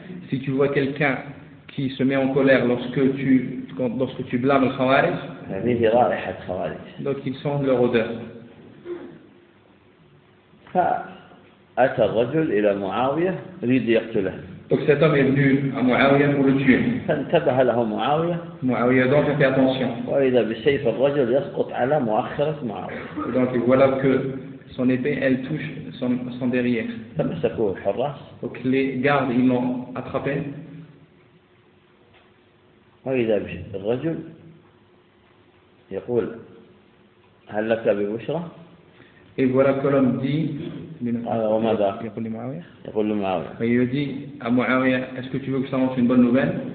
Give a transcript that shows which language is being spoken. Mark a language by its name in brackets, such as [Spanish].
[French] Si tu vois quelqu'un qui se met en colère lorsque tu blâmes le Khawarij, donc ils sentent leur odeur. [Arabic] فأتى الرجل إلى معاوية يريد يقتله. [French] Donc cet homme est venu à معاوية pour le tuer. [Arabic] فانتبه له معاوية. [French] معاوية donc fait attention. [Arabic] وإذا بسيف الرجل يسقط على مؤخرة معاوية. [French] Donc voilà que son épée elle touche son derrière. [Arabic] فمسكوه الحراس. [French] Donc les gardes ils l'ont attrapé. [Arabic] وإذا الرجل يقول هل لك ببشرى. [French] Et voilà que l'homme dit, il lui dit à Mu'awiya, est-ce que tu veux que je t'annonce une bonne nouvelle?